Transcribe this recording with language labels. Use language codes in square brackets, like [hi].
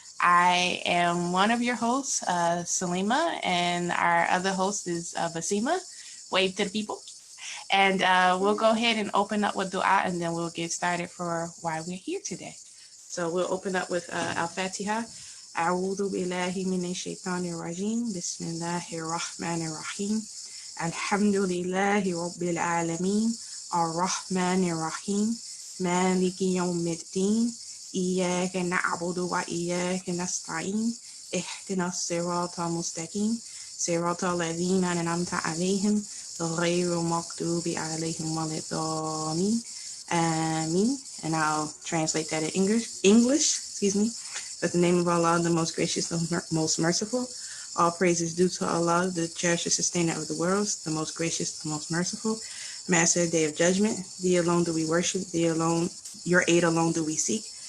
[en] I am one of your hosts, Salima, and our other host is Basima. Wave to the people. And we'll go ahead and open up with dua, and then we'll get started for why we're here today. So we'll open up with Al-Fatiha. [ar] أعوذ بالله من الشيطان الرجيم بسم الله الرحمن الرحيم الحمد لله رب العالمين الرحمن الرحيم مالك يوم الدين إياك نعبد وإياك نستعين اهدنا الصراط المستقيم صراط الذين أنعمت عليهم غير المغضوب عليهم ولا الضالين آمين. [en] And I'll translate that in English, excuse me. With the name of Allah, the most gracious, the most merciful. All praise is due to Allah, the cherisher, sustainer of the worlds, the most gracious, the most merciful. Master of the day of judgment. Thee alone do we worship. Thee alone, your aid alone do we seek.